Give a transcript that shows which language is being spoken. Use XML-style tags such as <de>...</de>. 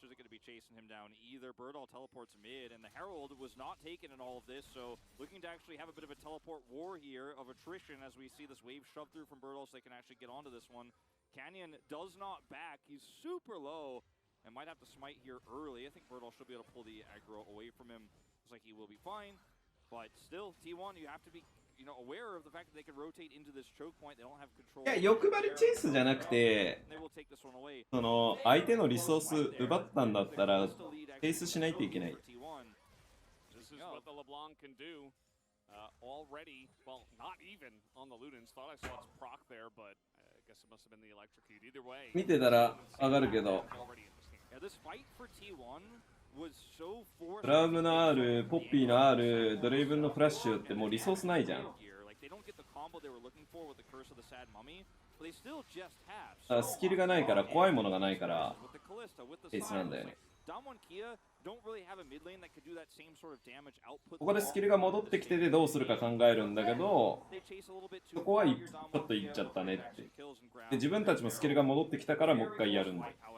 <en>Isn't going to be chasing him down either. Birdall teleports mid, and the Herald was not taken in all of this, so looking to actually have a bit of a teleport war here of attrition as we see this wave shoved through from Birdall so they can actually get onto this one. Canyon does not back. He's super low and might have to smite here early. I think Birdall should be able to pull the aggro away from him. Looks like he will be fine, but still, T1, you have to be aware of the fact that they can rotate into this choke point. They don't have control.</en> <ja>いや、欲張りチェイスじゃなくて、</ja> <en>They will take this one away.</en> <ja>その相手のリソース奪ったんだったらチェイスしないといけない。</ja> <en>This is what the LeBlanc can do. Already, well, not even on the Ludens. Thought I saw its proc there, but I guess it must have been the electrocute. Either way.</en> <ja>見てたら上がるけど、</ja> <en>Yeah, this fight for T1 was so forced.</en> <ja>ブラウムの R、ポッピーの R、ドレイブンのフラッシュってもうリソースないじゃん。</ja> <en>Like they don't get the combo they were looking for with the curse of the sad mummy, but they still just have.</en> <ja>だからスキルがないから怖いものがないからチェイスなんだよね。</ja> <en>Damwon Kia don't really have a mid lane that could do that same sort of damage output.</en> <ja>ここでスキルが戻ってきててどうするか考えるんだけど、そこはちょっといっちゃったねって。で自分たちもスキルが戻ってきたからもう一回やるんだ。</ja>